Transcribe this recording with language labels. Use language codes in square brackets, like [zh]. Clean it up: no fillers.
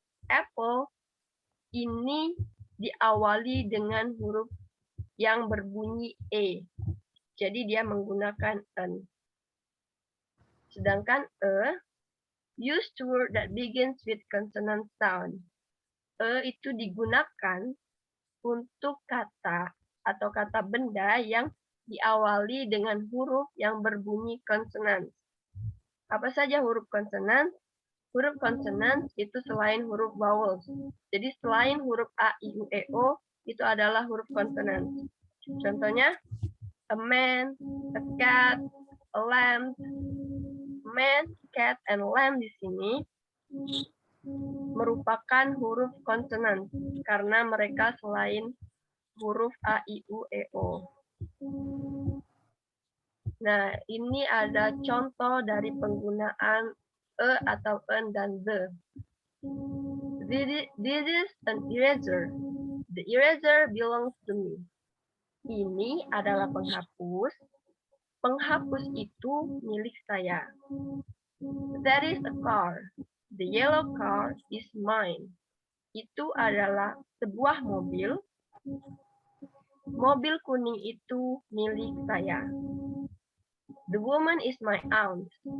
[id] Apple ini diawali dengan huruf yang berbunyi E. Jadi dia menggunakan an. [en] Sedangkan used to word that begins with consonant sound. [id] Itu digunakan untuk kata atau kata benda yang diawali dengan huruf yang berbunyi konsonan. Apa saja huruf konsonan? Huruf konsonan itu selain huruf vowels. Jadi selain huruf A, I, U, E, O, itu adalah huruf konsonan. [en] Contohnya, a man, a cat, a lamb. [id] Man, cat, and lamb di sini merupakan huruf konsonan karena mereka selain huruf A, I, U, E, O. Nah, ini ada contoh dari penggunaan atau an dan the. [en] This is an eraser. The eraser belongs to me. [id] Ini adalah penghapus. Penghapus itu milik saya. [en] That is a car. The yellow car is mine. [id] Itu adalah sebuah mobil. Mobil kuning itu milik saya. [en] The woman is my aunt.